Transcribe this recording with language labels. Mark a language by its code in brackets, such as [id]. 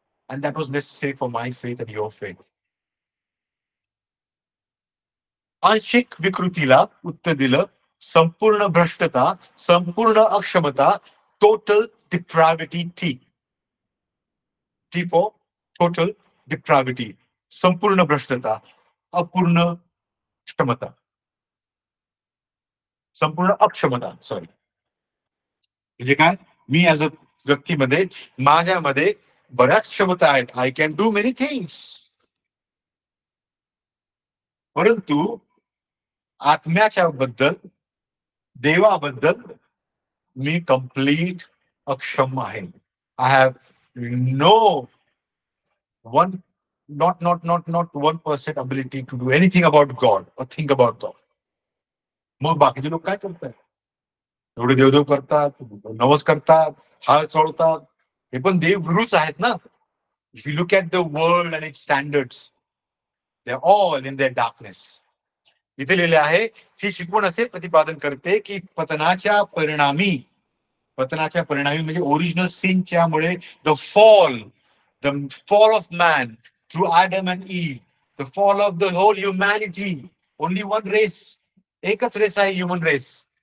[en] And that was necessary for my faith and your faith. [mr] आंशिक विकृतीला उत्तर दिलं, संपूर्ण भ्रष्टता, संपूर्ण अक्षमता, total depravity. T for total depravity, संपूर्ण भ्रष्टता, अपूर्ण क्षमता, संपूर्ण अक्षमता, सॉरी. म्हणजे काय, मी ऍज अ व्यक्तीमध्ये, माझ्यामध्ये बऱ्याच क्षमता आहेत, [en] I can do many things, [mr] परंतु आत्म्याच्या बद्दल, देवाबद्दल मी कंप्लीट अक्षम आहे. [en] I have no one not 1% ability to do anything about God or think about God. [mr] मग बाकीचे लोक काय करतात, एवढे देवदेव करतात, नवस करतात, हात चोळतात, हे पण देवगुरूच आहेत ना. [en] If you look at the world and its standards, they are all in their darkness. [mr] इथे लिहिले आहे, ही शिकवण असे प्रतिपादन करते की पतनाच्या परिणामी म्हणजे ओरिजिनल सिनच्या मुळे, [en] the fall of man through Adam and Eve, the fall of the whole humanity, only one race, [mr] एकच रेस आहे ह्युमन रेस.